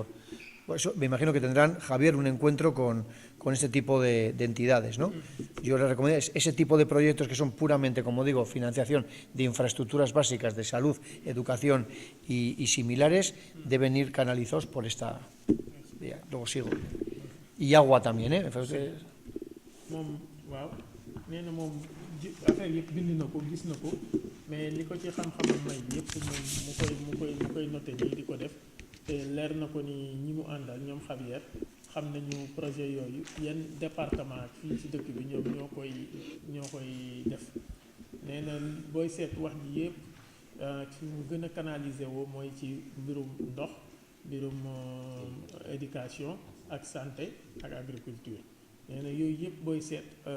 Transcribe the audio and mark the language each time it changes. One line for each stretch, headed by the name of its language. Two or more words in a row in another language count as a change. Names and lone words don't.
Spanish: Eso, me imagino que tendrán, Javier, un encuentro con este tipo de entidades, ¿no? Yo les recomiendo ese tipo de proyectos que son puramente, como digo, financiación de infraestructuras básicas de salud, educación y similares, deben ir canalizados por esta... Luego sigo. Y agua también, ¿eh?
Wolof: affaire yëpp bind na ko gis na ko mais li ko ci xam-xamam may bi yëpp moom mu koy noté nii di ko def te leer na ko ni ñi mu àndal ñoom Javier xam nañu projet yooyu yenn département fii ci dëkk bi ñoom ñoo koy def nee na booy seet wax ji yëpp ci mu gën a canaliser woo mooy ci mbirum ndox mbirum éducation ak santé ak agriculture nee na yooyu yëpp booy seet